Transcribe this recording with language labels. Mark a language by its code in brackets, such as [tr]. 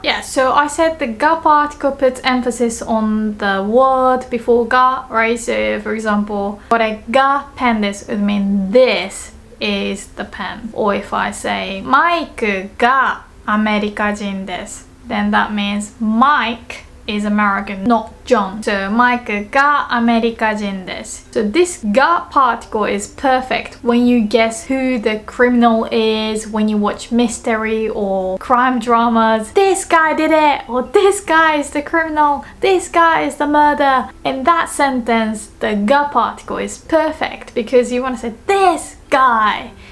[en] Yeah, so I said the ga particle puts emphasis on the word before ga, right? So for example, [ja] これが pen です [en] would mean this is the pen. Or if I say, [ja] マイクがアメリカ人です [en] then that means Mike is American, not John. So, [ja] Mike がアメリカ人です. [en] So, this が particle is perfect when you guess who the criminal is, when you watch mystery or crime dramas. This guy did it, or this guy is the criminal, this guy is the murderer. In that sentence, the が particle is perfect because you want to say this guy.